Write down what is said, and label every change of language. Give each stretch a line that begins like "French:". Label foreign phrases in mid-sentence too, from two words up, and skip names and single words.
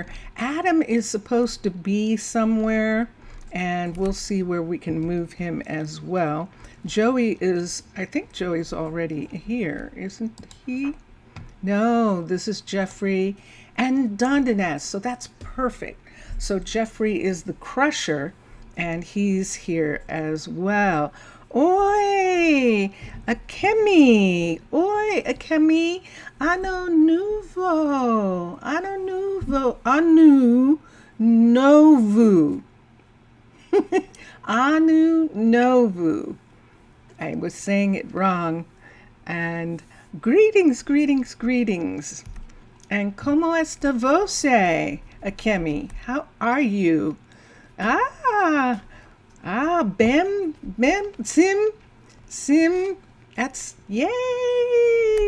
English: Adam is supposed to be somewhere, and we'll see where we can move him as well. Joey is, I think Joey's already here, isn't he? No, this is Jeffrey and Dondanas, so that's perfect. So Jeffrey is the crusher, and he's here as well.
Portuguese: Oi, Akemi, ano nuvo, anu novu, anu novu.
English: I was saying it wrong. And greetings.
Portuguese: And como esta você, Akemi?
English: How are you?
Portuguese: Bem, sim,
English: that's, yay!